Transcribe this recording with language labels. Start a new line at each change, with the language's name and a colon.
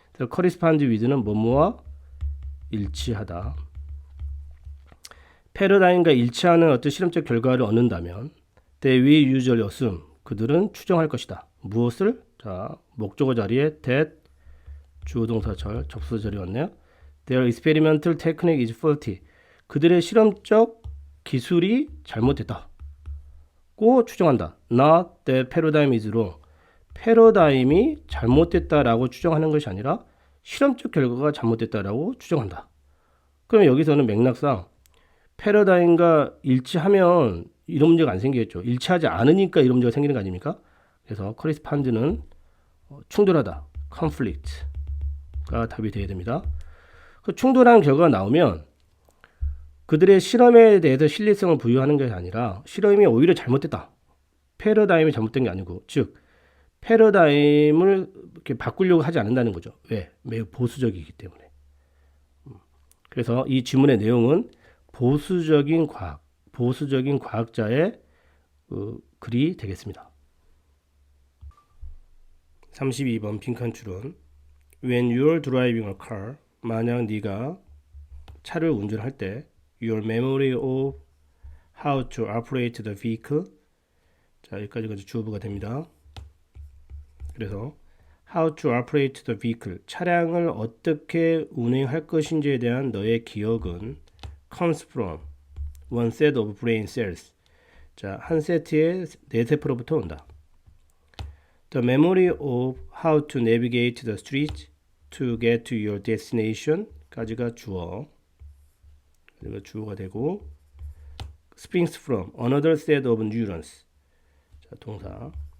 English: corresponds with
Korean: 는 뭐뭐와 일치하다. 패러다임과 일치하는 어떤 실험적 결과를 얻는다면
English: they will usually assume.
Korean: 그들은 추정할 것이다. 무엇을? 자, 목적어 자리에 that 주어 동사절 접수절이 왔네요.
English: Their experimental technique is faulty.
Korean: 그들의 실험적 기술이 잘못됐다. 고 추정한다.
English: Not that paradigm is wrong.
Korean: 패러다임이 잘못됐다라고 추정하는 것이 아니라 실험적 결과가 잘못됐다라고 추정한다. 그럼 여기서는 맥락상 패러다임과 일치하면 이런 문제가 안 생기겠죠. 일치하지 않으니까 이런 문제가 생기는 거 아닙니까? 그래서 correspond는 충돌하다. conflict가 답이 되어야 됩니다. 그 충돌한 결과가 나오면 그들의 실험에 대해서 신뢰성을 부여하는 것이 아니라 실험이 오히려 잘못됐다. 패러다임이 잘못된 게 아니고 즉 패러다임을 이렇게 바꾸려고 하지 않는다는 거죠. 왜? 매우 보수적이기 때문에. 그래서 이 지문의 내용은 보수적인 과학자의 글이 되겠습니다. 32번 빈칸 추론.
English: When you're driving a car,
Korean: 만약 네가 차를 운전할 때
English: your memory of how to operate the vehicle
Korean: 자, 여기까지가 주어부가 됩니다. 그래서
English: how to operate the vehicle
Korean: 차량을 어떻게 운행할 것인지에 대한 너의 기억은
English: comes from one set of brain cells
Korean: 자, 한 세트의 뇌세포로부터 온다.
English: The memory of how to navigate the street to get to your destination
Korean: 까지가 주어 그리고 주어가 되고
English: springs from another set of neurons
Korean: 자, 동사